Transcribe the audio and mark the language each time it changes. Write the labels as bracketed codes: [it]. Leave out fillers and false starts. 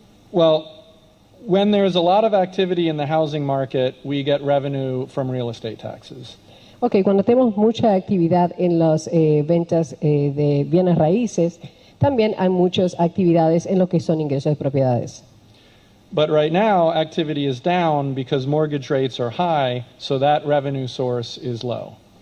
[en] Well, when there's a lot of activity in the housing market, we get revenue from real estate taxes. [es] Ok, cuando tenemos mucha actividad en las ventas de bienes raíces, también hay muchas actividades en lo que son ingresos de propiedades. [en] But right now, activity is down because mortgage rates are high, so that revenue source is low.